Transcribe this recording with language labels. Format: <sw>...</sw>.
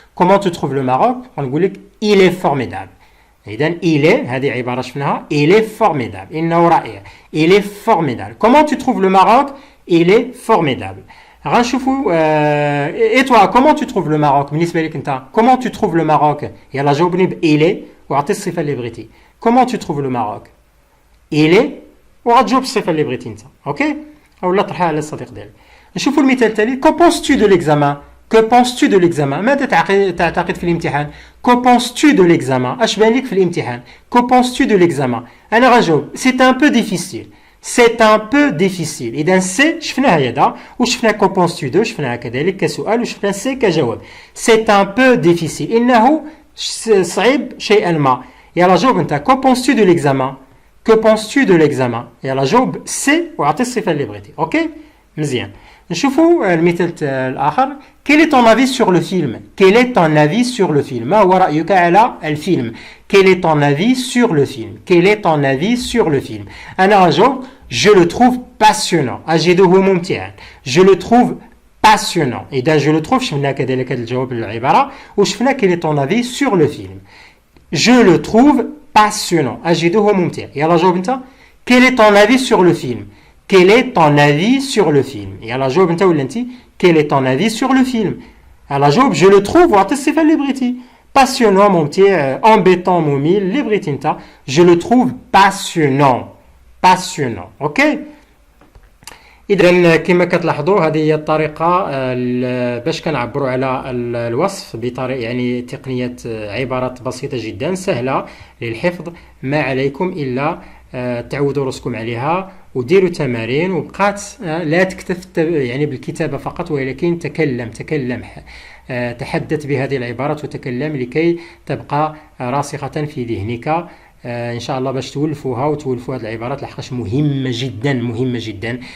<fr>comment tu trouves le Maroc</fr> <ar>غنقول لك</ar> <fr>il est formidable. إذا il est</fr> <ar>هذه عبارة شفناها</ar> <fr>il est formidable</fr> <ar>إنه رائع</ar> <fr>il est formidable. comment tu trouves le Maroc il est formidable. غنشوفوا et toi comment tu trouves le Maroc</fr> <ar>بالنسبة لك أنت</ar> <fr>comment tu trouves le Maroc</fr> <ar>يلا جاوبني ب</ar> <fr>il est</fr> <ar>وعطي الصفة اللي بغيتي.</ar> <fr>comment tu trouves le Maroc il est</fr> <ar>وغتجاوب الصفة اللي بغيتي أنت أوكي أو لا طرحها على الصديق ديالك. نشوفوا المثال التالي</ar> <fr>que penses-tu de l'examen que penses-tu de l'examen</fr> <ar>ماذا تعتقد في الامتحان</ar> <fr>que penses-tu de l'examen</fr> <ar>اش بان لك في الامتحان</ar> <fr>que penses-tu de l'examen</fr> <ar>انا غنجاوب</ar> <fr>c'est un peu difficile c'est un peu difficile.</fr> <ar>إذا سي شفناها يدا وشفنا</ar> <fr>que penses-tu de</fr> <ar>شفناها كذلك كسؤال وشفنا سي كجواب.</ar> <fr>c'est un peu difficile</fr> <ar>إنه صعيب شيئا ما. يلا جاوب أنت</ar> <fr>que penses-tu de l'examen</fr> <ar>que penses-tu de l'examen يلا جاوب سي وعطي الصفة اللي بغيتي أوكي مزيان. نشوفوا المثال الآخر</ar> <fr>quel est ton avis sur le film quel est ton avis sur le film</fr> <ar>ما هو رأيك على الفيلم</ar> <fr>quel est ton avis sur le film quel est ton avis sur le film</fr> <ar>أنا غنجاوب</ar> <fr>je le trouve passionnant</fr> <ar>أجده ممتعا</ar> <fr>je le trouve passionnant. إذا je le trouve</fr> <ar>شفنا كذلك هذا الجواب العبارة وشفنا</ar> <fr>quel est ton avis sur le film je le trouve passionnant</fr> <ar>أجده ممتع. يلا جاوب أنت</ar> <fr>quel est ton avis sur le film quel est ton avis sur le film</fr> <ar>يلا جاوب أنت ولا أنت</ar> <fr>quel est ton avis sur le film يلا جاوب je le trouve</fr> <ar>وعطي الصفة اللي بغيتي</ar> <fr>passionnant ممتع embêtant</fr> <ar>ممل اللي بغيتي أنت</ar> <fr>je le trouve passionnant أوكي.</fr> <ar>إذا كما كتلاحظوا هذه هي الطريقة باش كنعبروا على الوصف بطريقة يعني تقنية عبارات بسيطة جدا سهلة للحفظ. ما عليكم إلا تعودوا راسكم عليها وديروا تمارين وبقات لا تكتف يعني بالكتابة فقط ولكن تكلم تحدث بهذه العبارات وتكلم لكي تبقى راسخة في ذهنك ان شاء الله باش تولفوها وتولفوا هذه العبارات لحقاش مهمه جدا.</ar>